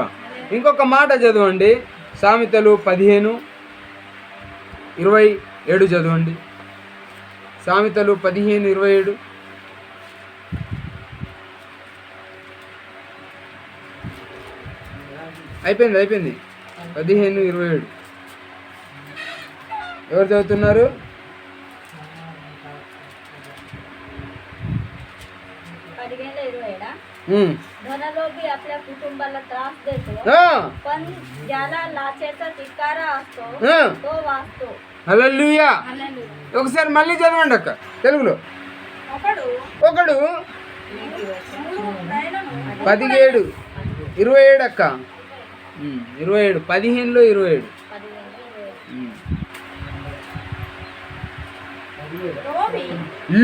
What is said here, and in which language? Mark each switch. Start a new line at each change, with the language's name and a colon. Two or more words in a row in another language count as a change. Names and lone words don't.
Telugu: ఇంకొక మాట చదవండి, సామెతలు 15:27 చదవండి. సామెతలు 15:27. అయిపోయింది 15:27. ఎవరు చదువుతున్నారు?
Marathi: धनलोभी आपल्या कुटुंबाला त्रास देतो, पण ज्याला लाचेचा धिक्कार असतो तो वाचतो.
Telugu: హల్లెలూయా. ఒకసారి మళ్ళీ చదవండి అక్క తెలుగులో. ఒకడు 17:27 అక్క. 27, 15లో 27. 15.